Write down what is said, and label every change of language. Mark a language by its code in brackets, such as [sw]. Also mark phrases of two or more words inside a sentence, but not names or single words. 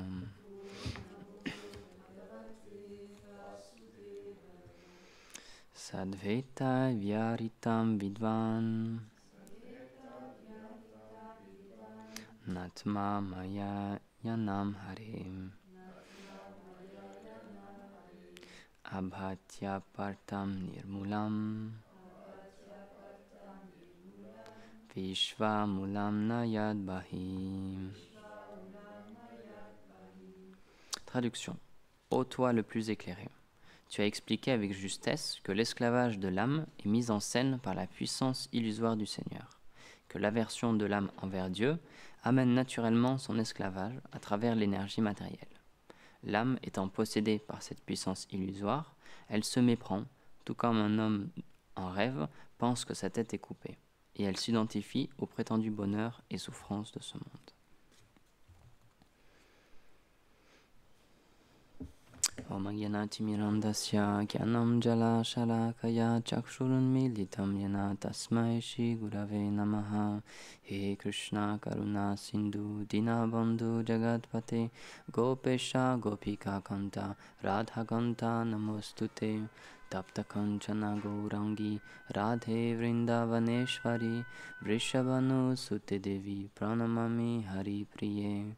[sa] Sadveta Vyaritam Vidvan Natma Maya Yanam Harim Abhatya Partam Nirmulam Vishva Mulam Nayad Bahim. [fr] Traduction. Ô toi le plus éclairé, tu as expliqué avec justesse que l'esclavage de l'âme est mis en scène par la puissance illusoire du Seigneur, que l'aversion de l'âme envers Dieu amène naturellement son esclavage à travers l'énergie matérielle. L'âme étant possédée par cette puissance illusoire, elle se méprend, tout comme un homme en rêve pense que sa tête est coupée, et elle s'identifie au prétendu bonheur et souffrance de ce monde. [sa] Om Gyanati Mirandasya Gyanam Jala Shalakaya Chakshurun Militam Yana Tasmai Shri Gurave Namaha. He Krishna Karuna Sindhu Dinabandhu Jagatpate Gopesha Gopika Kanta Radha Kanta Namostute Tapta Kanchana Gaurangi Radhe Vrindavaneshwari Vrishabhanu Sute Devi Pranamami Hari Priye.